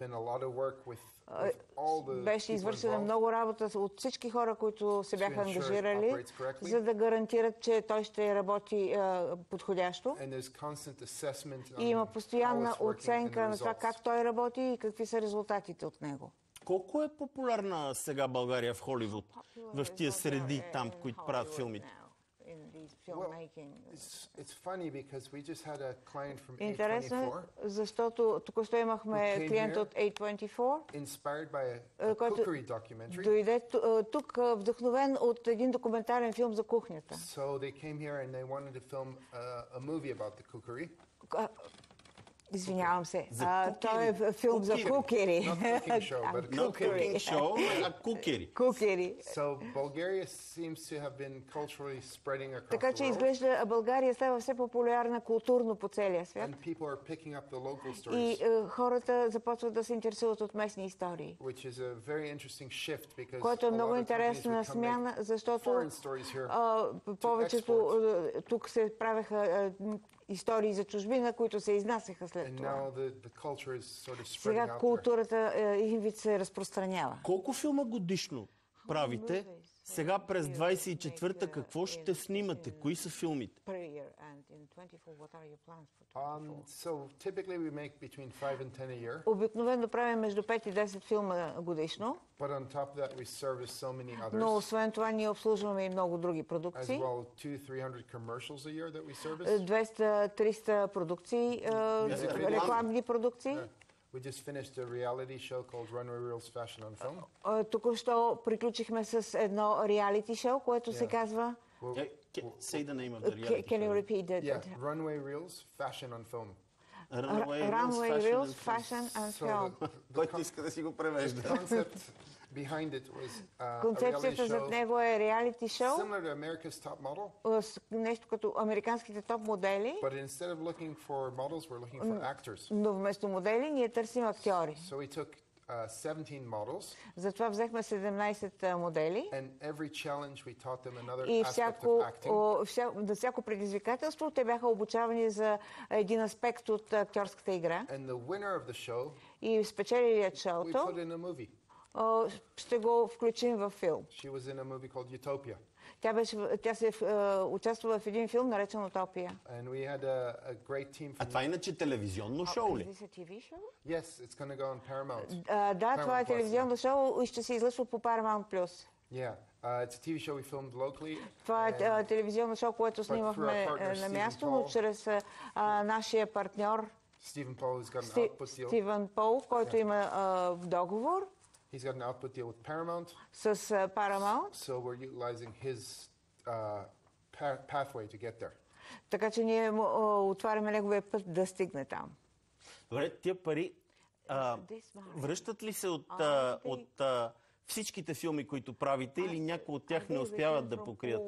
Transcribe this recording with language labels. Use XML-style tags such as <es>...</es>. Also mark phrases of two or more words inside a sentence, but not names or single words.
<bg>Беше извършена много работа от всички хора, които се бяха ангажирали, за да гарантират, че той ще работи подходящо. И има постоянна оценка на това как той работи и какви са резултатите от него. Колко е популярна сега България в Холивуд, в тия среди там, които правят филмите? It's funny because we just had a client from Интересно е, A24. защото току-що имахме клиент от A24,</bg> <en>inspired by a cookery documentary.</en> <bg>Дойде тук вдъхновен от един документален филм за кухнята.</bg> <en>So they came here and they wanted to film a movie about the cookery.</en> <bg>Извинявам се. Това е филм за кукери.</bg> <en>Not cooking show, but Not cooking show,</en> <bg>а кукери. Кукери.</bg> <en>So Bulgaria seems to have been culturally spreading across</en> <bg>Така</bg> <en>the</en> <bg>че</bg> <en>world.</en> <bg>изглежда България става все популярна културно по целия свят.</bg> <en>And people are picking up the local</en> <bg>И</bg> <en>stories.</en> <bg>хората започват да се интересуват от местни истории.</bg> <en>Which is a very interesting shift because</en> <bg>Което е</bg> <en>a</en> <bg>много</bg> <en>lot of companies</en> <bg>интересна</bg> <en>would come</en> <bg>смяна,</bg> <en>make</en> <bg>защото</bg> <en>foreign stories here.</en> <bg>повечето тук се правеха истории за чужбина, които се изнасяха след</bg> <en>And</en> <bg>това.</bg> <en>now the culture is sort of spreading</en> <bg>Сега</bg> <en>out there.</en> <bg>културата един вид се разпространява. Колко филма годишно правите? Сега през 24-та какво ще снимате? Кои са филмите?</bg> <en>So typically we make between 5 and 10 a year.</en> <bg>Обикновено правим между 5 и 10 филма годишно,</bg> <en>But on top of that we service so many</en> <bg>но</bg> <en>others.</en> <bg>освен това ние обслужваме и много други</bg> <en>As</en> <bg>продукции.</bg> <en>well, 200-300 commercials a year that we service.</en> <bg>200-300 продукции, рекламни продукции.</bg> <en>We just finished a reality show called Runway Reels Fashion on Film.</en> <bg>Току-що приключихме с едно реалити шоу, което се казва...</bg> <en>Say the name of the reality Can you show. repeat that? Yeah, Runway Reels Fashion on Film. Runway Reels Fashion and Film.</en> <bg>Който иска да си го превежда.</bg> <en>The concept behind it was a reality</en> <bg>Концепцията зад</bg> <en>show</en> <bg>него е реалити шоу,</bg> <en>similar to America's Top Model,</en> <bg>нещо като американските топ модели,</bg> <en>but instead of looking for models, we're looking for actors.</en> <bg>но вместо модели ние търсим актьори.</bg> <en>So we took 17 models,</en> <bg>Затова взехме 17 модели</bg> <en>and every challenge we taught them another</en> <bg>и</bg> <en>aspect of acting.</en> <bg>на всяко предизвикателство те бяха обучавани за един аспект от актьорската игра.</bg> <en>And the winner of the show,</en> <bg>И спечелилият</bg> <en>we</en> <bg>шоуто</bg> <en>put in a movie.</en> <bg>ще го включим във филм.</bg> <en>She was in a movie called Utopia.</en> <bg>Тя се участва в един филм, наречен Утопия.</bg> <en>And we had a great team</en> <bg>А</bg> <en>from...</en> <bg>това иначе телевизионно шоу ли?</bg> <en>Yes, it's going to go on Paramount.</en> <bg>Да, това е Paramount Plus, телевизионно шоу и ще се излъчва по Paramount+.</bg> <en>Yeah, it's a TV show we filmed locally.</en> <bg>Това е телевизионно шоу, което снимахме на място, но чрез нашия партньор</bg> <en>Stephen Paul has got an output deal.</en> <bg>Стивен Пол, който има договор</bg> <en>He's got an output deal with Paramount.</en> <bg>с Paramount.</bg> <en>So we're utilizing his pathway to get there.</en> <bg>Така че ние отваряме неговия път да стигне там. Добре, тия пари връщат ли се от всичките филми, които правите, или някои от тях не успяват да покрият?</bg>